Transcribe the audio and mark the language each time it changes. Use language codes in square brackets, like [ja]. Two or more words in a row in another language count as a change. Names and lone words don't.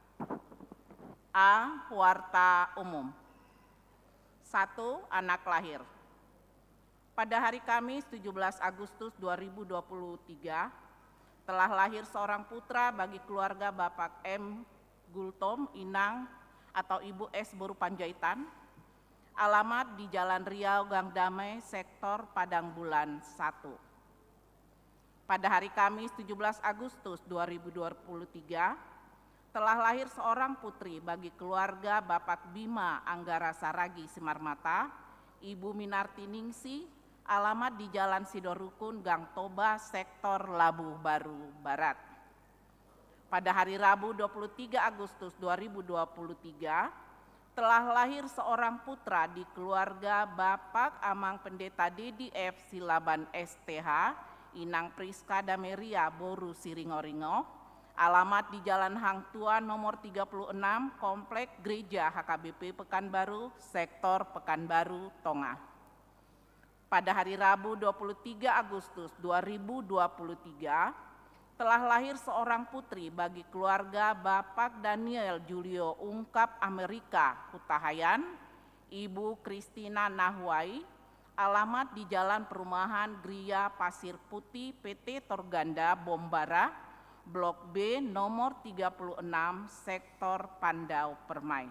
[id] A. Warta Umum. 1. Anak lahir. Pada hari Kamis 17 Agustus 2023 telah lahir seorang putra bagi keluarga Bapak M. Gultom Inang atau Ibu S. Boru Panjaitan, alamat di Jalan Riau Gang Damai, Sektor Padang Bulan 1. Pada hari Kamis 17 Agustus 2023 telah lahir seorang putri bagi keluarga Bapak Bima Anggara Saragi Simarmata, Ibu Minarti Ningsi, alamat di Jalan Sidorukun, Gang Toba, Sektor Labu Baru Barat. Pada hari Rabu 23 Agustus 2023, telah lahir seorang putra di keluarga Bapak Amang Pendeta Dedi F. Silaban STH, Inang Priska Dameria Boru Siringoringo, alamat di Jalan Hang Tua nomor 36, Komplek Gereja HKBP Pekanbaru, Sektor Pekanbaru, Tongah. Pada hari Rabu 23 Agustus 2023 telah lahir seorang putri bagi keluarga Bapak Daniel Julio Ungkap Amerika Hutahayan, Ibu Kristina Nahwai, alamat di Jalan Perumahan Gria Pasir Putih PT Torganda Bombara, Blok B nomor 36, Sektor Pandau Permai.